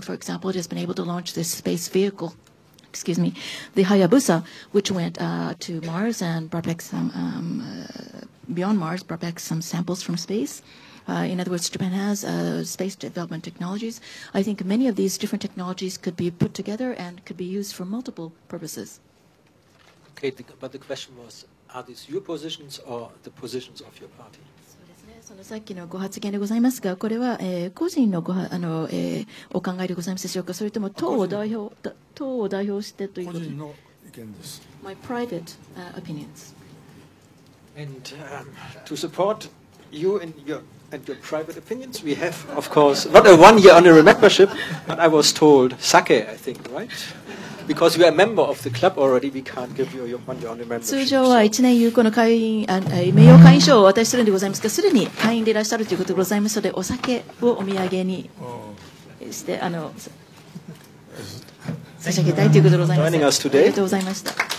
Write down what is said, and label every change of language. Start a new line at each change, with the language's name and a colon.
English: For example, it has been able to launch this space vehicle, the Hayabusa, which went to Mars and brought back some, beyond Mars, brought back some samples from space. In other words, Japan has space development technologies. I think many of these different technologies could be put together and could be used for multiple purposes. Okay, but the question was, are these your positions or the positions of your party?
Japanese: そのさっきのご発言でございますが、これは、個人のお考えでございますでしょうか、それとも党を代表してということで。個人の意見です。
English: My private opinions. And to support you in your private opinions, we have, of course, not a one-year honorary membership, but I was told sake, I think, right? Because you are a member of the club already, we can't give you your one-year honorary membership.
Japanese: 通常は1年有効の会員名誉会員証をお渡しするんでございますが、すでに会員でいらっしゃるということでございますので、お酒をお土産にして差し上げたいということでございます。ありがとうございました。